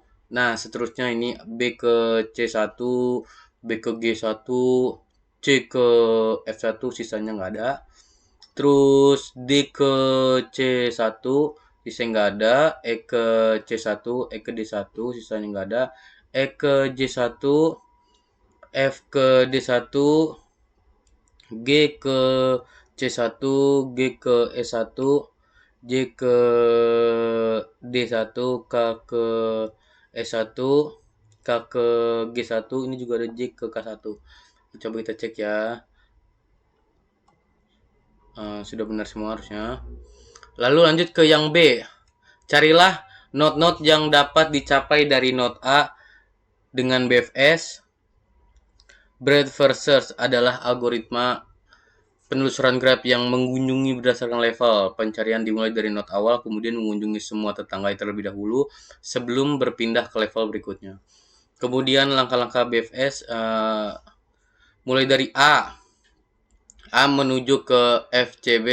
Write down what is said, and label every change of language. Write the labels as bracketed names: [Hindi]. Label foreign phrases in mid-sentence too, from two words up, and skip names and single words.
[Indonesian] Nah, seterusnya ini B ke C1, B ke G1, C ke F1, sisanya nggak ada. Terus D ke C1 sisanya nggak ada, E ke C1, E ke D1 sisanya nggak ada, E ke J1, F ke D1, G ke C1, G ke E1, J ke D1, K ke E1, K ke G1, ini juga ada J ke K1. Coba kita cek ya. Sudah benar semua harusnya. Lalu lanjut ke yang B. Carilah not-not yang dapat dicapai dari not A dengan BFS. [English] Breadth first search [Indonesian] adalah algoritma penelusuran graf yang mengunjungi berdasarkan level. Pencarian dimulai dari not awal, kemudian mengunjungi semua tetangga terlebih dahulu sebelum berpindah ke level berikutnya. Kemudian langkah-langkah BFS mulai dari A menuju ke FCB.